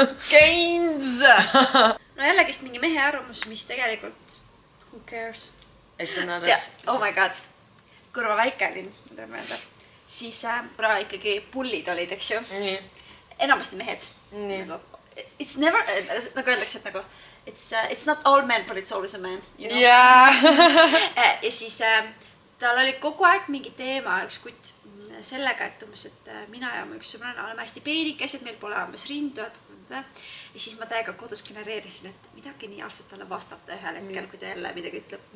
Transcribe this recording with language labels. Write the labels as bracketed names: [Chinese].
[English] Gains! [Estonian] No jällegist mingi mehe arvamus, mis tegelikult, [English] who cares? Oh my god. [Estonian] Kui ma väike olin, siis pra ikkagi pullid olid, eks ju. Nii. Enamasti mehed. Nii. [English] It's never, [Estonian] nagu öeldakse, et nagu [English] it's not all men, but it's always a man. You know? Yeah. [Estonian] Ja siis tal oli kogu aeg mingi teema, üks kutt sellega, et umbes, et mina ja mu üks sõbrana oleme hästi peenikesed, meil pole umbes rindu. Ja siis ma täiega kodus genereerisin, et midagi nii algselt talle vastata ühel hetkel, kui ta jälle midagi ütleb.